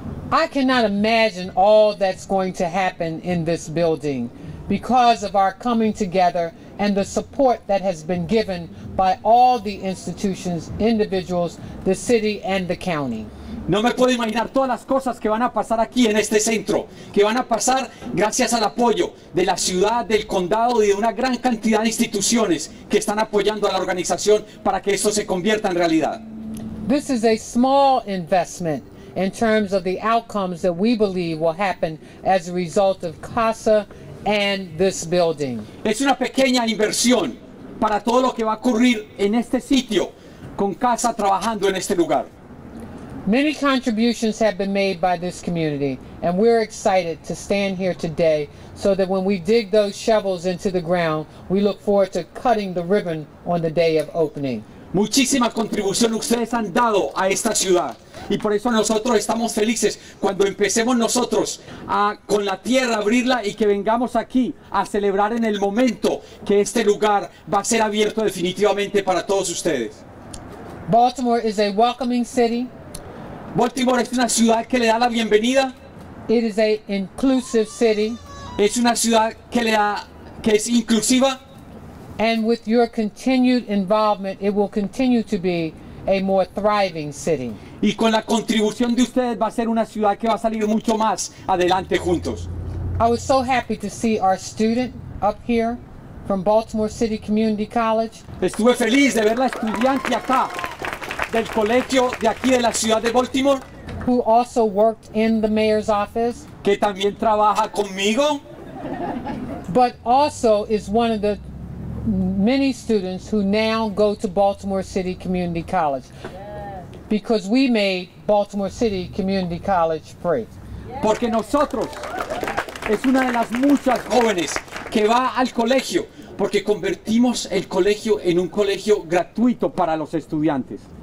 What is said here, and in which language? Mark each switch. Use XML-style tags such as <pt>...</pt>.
<en>I cannot imagine all that's going to happen in this building because of our coming together and the support that has been given by all the institutions, individuals, the city, and the county.</en> <es>No me puedo imaginar todas las cosas que van a pasar aquí en este centro, que van a pasar gracias al apoyo de la ciudad, del condado y de una gran cantidad de instituciones que están apoyando a la organización para que esto se convierta en realidad.</es> <en>This is a small investment in terms of the outcomes that we believe will happen as a result of CASA and this building.</en> <es>Es una pequeña inversión para todo lo que va a ocurrir en este sitio con CASA trabajando en este lugar.</es> <en>Many contributions have been made by this community, and we're excited to stand here today so that when we dig those shovels into the ground, we look forward to cutting the ribbon on the day of opening.</en> <es>Muchísima contribución ustedes han dado a esta ciudad y por eso nosotros estamos felices cuando empecemos nosotros con la tierra a abrirla y que vengamos aquí a celebrar en el momento que este lugar va a ser abierto definitivamente para todos ustedes.</es> <en>Baltimore is a welcoming city.</en> <es>Baltimore es una ciudad que le da la bienvenida.</es> <en>It is a inclusive city.</en> <es>Es una ciudad que es inclusiva.</es> <en>And with your continued involvement, it will continue to be a more thriving city.</en> <es>Y con la contribución de ustedes va a ser una ciudad que va a salir mucho más adelante juntos.</es> <en>I was so happy to see our student up here from Baltimore City Community College.</en> <es>Estuve feliz de ver la estudiante acá del colegio de aquí de la ciudad de Baltimore,</es> <en>who also worked in the mayor's office,</en> <es>que también trabaja conmigo,</es> <en>but also is one of the many students who now go to Baltimore City Community College, because we made Baltimore City Community College free.</en> <es>Porque nosotros es una de las muchas jóvenes que va al colegio, porque convertimos el colegio en un colegio gratuito para los estudiantes.</es>